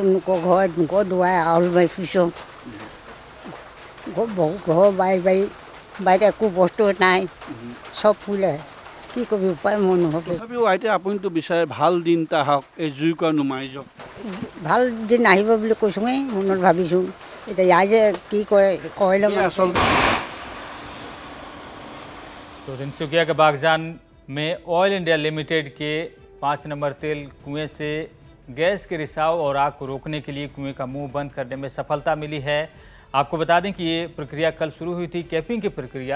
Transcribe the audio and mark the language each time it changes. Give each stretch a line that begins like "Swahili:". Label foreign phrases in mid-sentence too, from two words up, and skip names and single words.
Assamese: লোকৰ দুৱাই আউল মাৰি ফুৰিছোঁ। ঘৰ বাৰীত একো বস্তু নাই, চব ফুলে। কি কবি, উপায় মই নহ'ব। তথাপিও এতিয়া আপুনিতো বিচাৰে ভাল দিন এটা আহক, এই জুইকুৰা নুমাই যাওক। ভাল দিন আহিব বুলি কৈছোঁৱেই, মনত ভাবিছোঁ। এতিয়া ইয়াৰ যে কি কৰে অইলৰ আচলতে।
Hindi: तो तिनसुकिया के बाघजान में ऑयल इंडिया लिमिटेड के 5 नंबर तेल कुएं से गैस के रिसाव और आग को रोकने के लिए कुएं का मुंह बंद करने में सफलता मिली है। आपको बता दें कि ये प्रक्रिया कल शुरू हुई थी, कैपिंग की प्रक्रिया।